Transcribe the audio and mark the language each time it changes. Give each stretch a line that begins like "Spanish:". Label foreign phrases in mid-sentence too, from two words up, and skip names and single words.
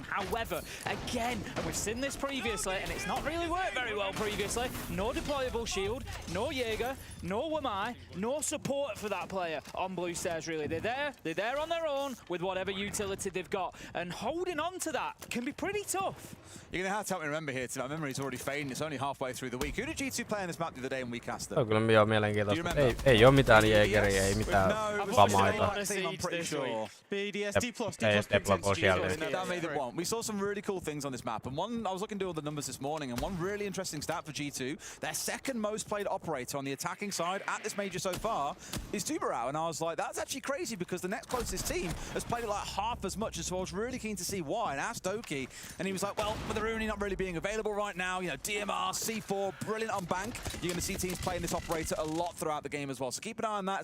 English: However, again, and we've seen this previously, and it's not really worked very well previously, no deployable shield, no Jaeger, no Wamai, no support for that player on Blue Stairs, really. They're there on their own with whatever utility they've got, and holding on to that can be pretty tough. You're going to have to help me remember here, Tim. My memory's already fading. It's only halfway through the week. Who did G2 play playing this map the other day and we cast
Finnish: Se on
English: them?
Finnish: kyllä joo mielenkiintoista. Ei oo mitään jägeriä, ei mitään vamaita.
English: Ei That made it one. We saw some really cool things on this map, and one I was looking to all the numbers this morning, and one really interesting stat for G2, their second most played operator on the attacking side at this major so far is Tuberau, and I was like, that's actually crazy because the next closest team has played it like half as much, so I was really keen to see why, and asked Doki, and he was like, well, with the Rooney not really being available right now, you know, DMR, C4, brilliant on bank, you're going to see teams playing this operator a lot throughout the game as well, so keep an eye on that.